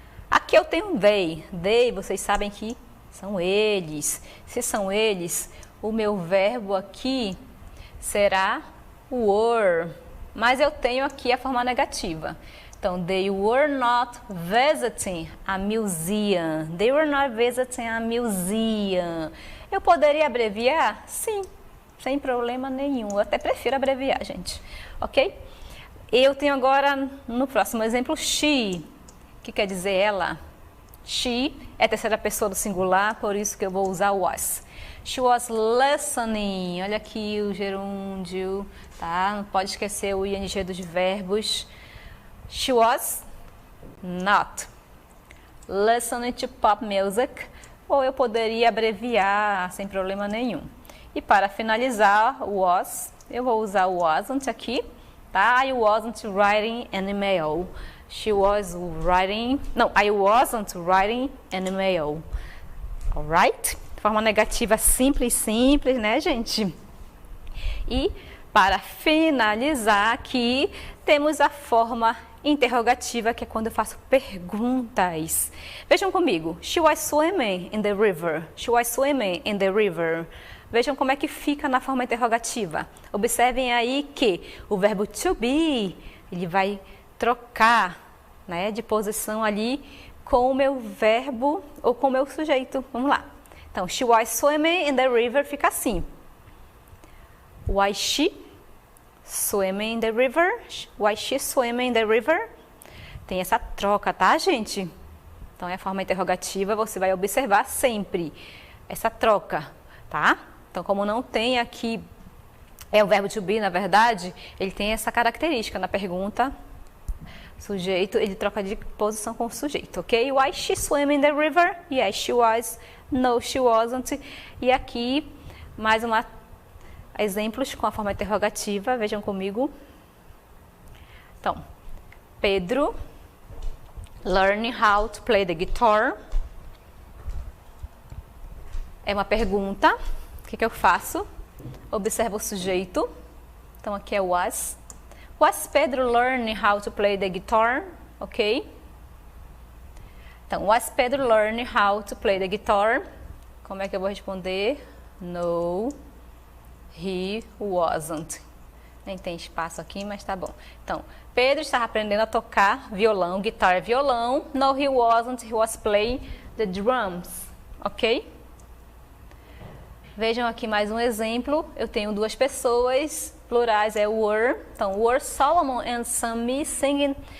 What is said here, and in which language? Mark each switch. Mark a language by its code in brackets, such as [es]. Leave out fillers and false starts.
[pt] Aqui eu tenho they. They, vocês sabem que são eles. Se são eles, o meu verbo aqui será were. Mas eu tenho aqui a forma negativa. [en] Então, they were not visiting a museum. They were not visiting a museum. [pt] Eu poderia abreviar? Sim. Sem problema nenhum. Eu até prefiro abreviar, gente. Ok? Eu tenho agora, no próximo exemplo, she, que quer dizer ela. She é a terceira pessoa do singular, por isso que eu vou usar was. [en] She was listening. [pt] Olha aqui o gerúndio, tá? Não pode esquecer o ing dos verbos. [en] She was not listening to pop music. [pt] Ou eu poderia abreviar sem problema nenhum. E para finalizar, was, eu vou usar o wasn't aqui, tá? [en] I wasn't writing an email. She was writing... Não, I wasn't writing an email. [pt] Alright? Forma negativa simples, simples, né, gente? E para finalizar aqui, temos a forma interrogativa, que é quando eu faço perguntas. Vejam comigo. [en] She was swimming in the river. She was swimming in the river. [pt] Vejam como é que fica na forma interrogativa. Observem aí que o verbo to be, ele vai trocar, né, de posição ali com o meu verbo ou com o meu sujeito. Vamos lá. [en] Então, she was swimming in the river [pt] fica assim. [en] Was she swimming in the river? Was she swimming in the river? [pt] Tem essa troca, tá, gente? Então, é a forma interrogativa, você vai observar sempre essa troca, tá? Então, como não tem aqui, é o verbo to be, na verdade, ele tem essa característica na pergunta, sujeito, ele troca de posição com o sujeito, ok? [en] Was she swimming in the river? Yes, she was. No, she wasn't. [pt] E aqui, mais exemplos com a forma interrogativa, vejam comigo. [en] Então, Pedro, learning how to play the guitar. [pt] É uma pergunta. O que eu faço? Observo o sujeito. Então, aqui é was. [en] Was Pedro learning how to play the guitar? Ok? Então, was Pedro learning how to play the guitar? [pt] Como é que eu vou responder? [en] No, he wasn't. [pt] Nem tem espaço aqui, mas tá bom. Então, Pedro estava aprendendo a tocar violão, guitar é violão. [en] No, he wasn't, he was playing the drums. Ok? [pt] Vejam aqui mais um exemplo. Eu tenho duas pessoas, plurais é were. [en] Então, were Solomon and Sammy singing.